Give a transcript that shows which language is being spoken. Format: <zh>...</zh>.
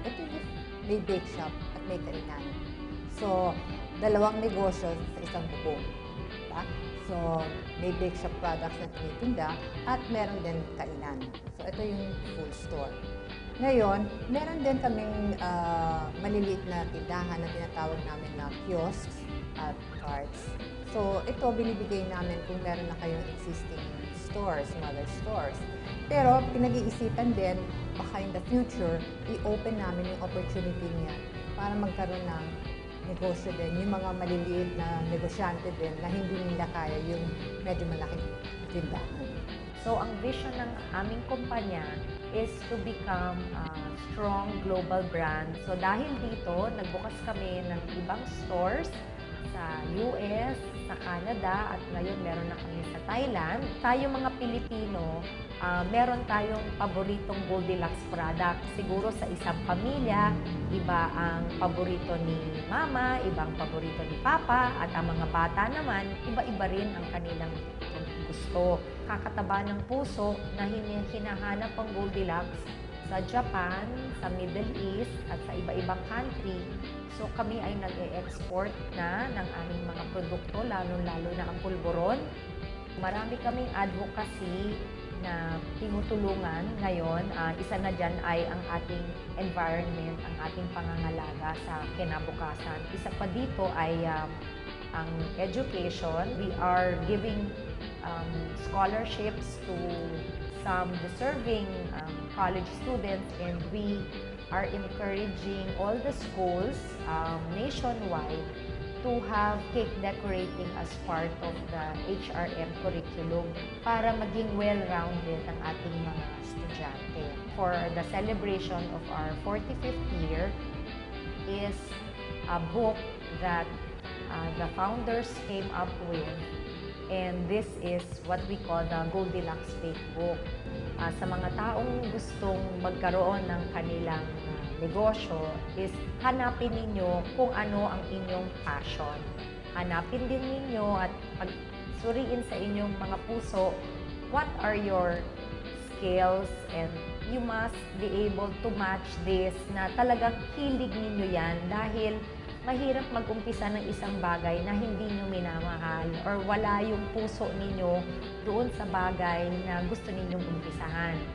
<tl>Ito yung may bake shop at may kainan. So, dalawang negosyo sa isang bubong. Diba? So, may bake shop products na tinitinda at meron din kainan. So, ito yung full store. Ngayon, meron din kaming maliliit na tindahan na tinatawag namin na kiosks at carts. So, ito binibigay namin kung meron na kayong existing stores, smaller stores. Pero, pinag-iisipan din, baka in the future, i-open namin yung opportunity niya para magkaroon ng negosyo din, yung mga maliliit na negosyante din na hindi nila kaya yung medyo malaking tindahan. So, ang vision ng aming kumpanya is to become a strong global brand. So, dahil dito, nagbukas kami ng ibang stores sa US, sa Canada, at ngayon meron na kami sa Thailand. Tayo mga Pilipino, meron tayong paboritong Goldilocks product. Siguro sa isang pamilya, iba ang paborito ni Mama, ibang paborito ni Papa, at ang mga bata naman, iba-iba rin ang kanilang gusto. Kakataba ng puso na hinahanap ang Goldilocks sa Japan, sa Middle East, at sa iba-ibang country. So kami ay nag-e-export na ng aming mga produkto, lalo-lalo na ang pulburon. Marami kaming advocacy na tinutulungan ngayon. Isa na dyan ay ang ating environment, ang ating pangangalaga sa kinabukasan. Isa pa dito ay ang education.</tl> <en>We are giving scholarships to some deserving college students, and we are encouraging all the schools nationwide to have cake decorating as part of the HRM curriculum</en> <tl>para maging well-rounded ang ating mga estudyante.</tl> <en>For the celebration of our 45th year is a book that the founders came up with, and this is what we call the Goldilocks Bake Book.</en> <tl>Sa mga taong gustong magkaroon ng kanilang negosyo is hanapin ninyo kung ano ang inyong passion. Hanapin din ninyo at pagsuriin sa inyong mga puso</tl> <en>what are your skills, and you must be able to match this</en> <tl>na talagang hilig ninyo yan, dahil mahirap mag-umpisa ng isang bagay na hindi nyo minamahal or wala yung puso ninyo doon sa bagay na gusto ninyong umpisahan.</tl>